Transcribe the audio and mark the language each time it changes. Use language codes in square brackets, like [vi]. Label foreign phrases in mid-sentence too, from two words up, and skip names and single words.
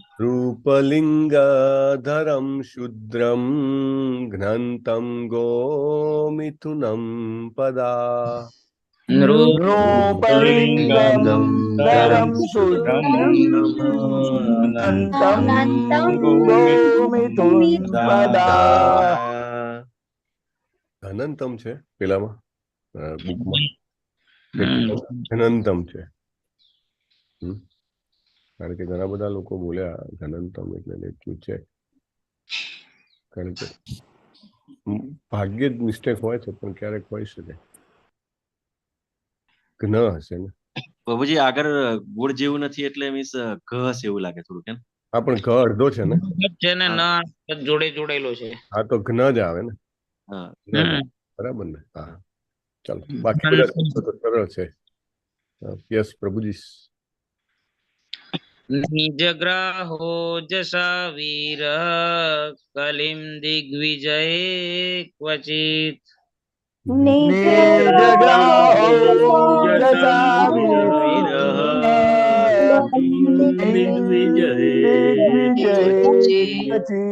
[sa] रूपलिङ्गधरं शूद्रं घ्नन्तं गोमिथुनं पदा नृपलिङ्गं धरं शूद्रं घ्नन्तं गोमिथुनं पदा [gu] घनंतम છે પેલામાં બુકમાં ઘનંતમ છે કારણ કે ઘણા બધા લોકો બોલ્યા ઘનંતમ એટલે એટલું છે કારણ કે ભાગ્યે જ મિસ્ટેક હોય છે પણ ક્યારેક હોઈ શકે ઘન હશે ને બાબુજી આગળ ગુડ જેવું નથી એટલે મીન્સ ઘ હશે એવું લાગે થોડું કેમ હા પણ ઘ અડધો છે ને છે ને ન જોડે જોડેલો છે. હા તો ઘન જ આવે ને હા બરાબર ને હા ચાલો બાકી બધા શબ્દો તો સરળ છે યસ પ્રભુજી [sa] निजग्राहो जसा वीरः कलिं दिग्विजये क्वचित् निजग्राहो जसा वीरः दिग्विजये क्वचित्